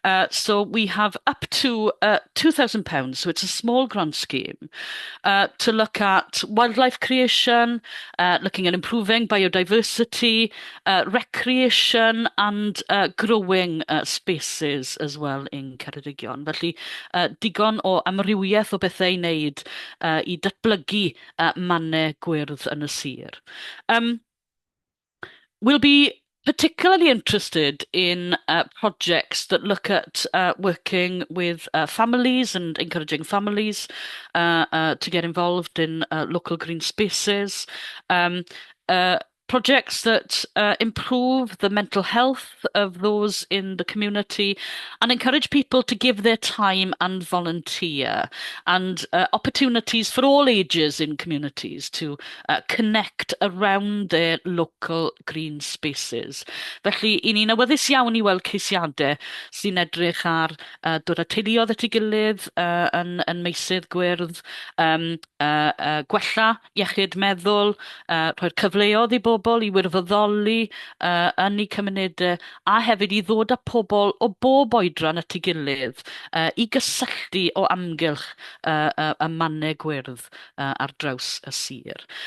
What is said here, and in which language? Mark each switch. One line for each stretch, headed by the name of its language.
English: So we have up to £2,000, so it's a small grant scheme, to look at wildlife creation, looking at improving biodiversity, recreation, and growing spaces as well in Ceredigion.
Welsh: Felly, digon o amrywiaeth o bethau i wneud i datblygu mannau gwyrdd yn y sir.
English: We'll be particularly interested in projects that look at working with families and encouraging families to get involved in local green spaces. Um, uh, Projects that improve the mental health of those in the community and encourage people to give their time and volunteer, and opportunities for all ages in communities to connect around their local green spaces.
Welsh: Felly, i ni'n awyddus iawn i weld ceisiadau sy'n edrych ar dod â teuluoedd at ei gilydd yn meysydd gwyrdd, gwella iechyd meddwl, rhoi'r cyfleoedd i bobl i wirfoddoli yn eu cymunedau, a hefyd i ddod â pobl o bob oedran at ei gilydd i gysylltu o amgylch y mannau gwyrdd ar draws y sir.